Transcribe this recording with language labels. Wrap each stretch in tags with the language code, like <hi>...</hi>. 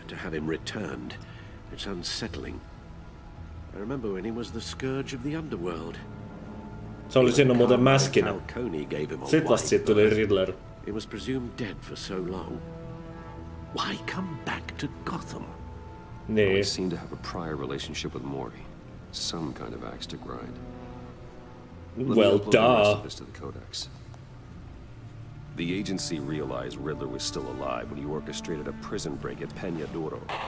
<en>To have him returned, it's unsettling. I remember when he was the scourge of the underworld.</en> <fi>Se oli siinä muuten mäskinä.</fi> <en>Falcone gave him a</en> <fi>Sit vasta siitä tuli Riddler.</fi> <en>He was presumed dead for so long. Why come back to Gotham?</en> <fi>Niin.</fi> <en>He seemed to have a prior relationship with Mori. Some kind of axe to grind. Let me Well, upload the rest duh. of this to the Codex. The agency realized Riddler was still alive when he orchestrated a prison break at Peña Duro.</en>